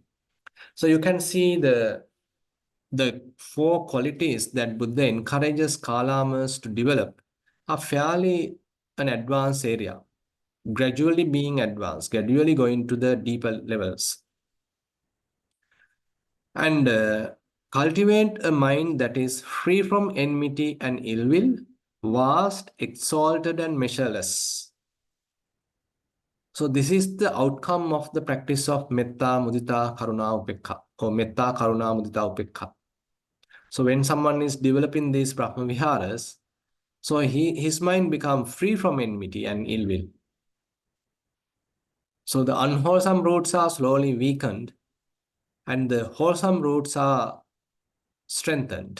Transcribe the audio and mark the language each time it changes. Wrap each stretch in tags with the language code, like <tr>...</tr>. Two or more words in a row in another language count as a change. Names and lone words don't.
<en>So, you can see the four qualities that Buddha encourages Kalamas to develop are fairly an advanced area, gradually being advanced, gradually going to the deeper levels. And cultivate a mind that is free from enmity and ill will, vast, exalted, and measureless. So this is the outcome of the practice of</en> <pi>metta, mudita, karuna, upekha,</pi> <en>or</en> <pi>metta, karuna, mudita, upekha.</pi> <en>So when someone is developing these</en> <pi>Brahma Viharas,</pi> <en>so his mind becomes free from enmity and ill will. So the unwholesome roots are slowly weakened and the wholesome roots are strengthened.</en>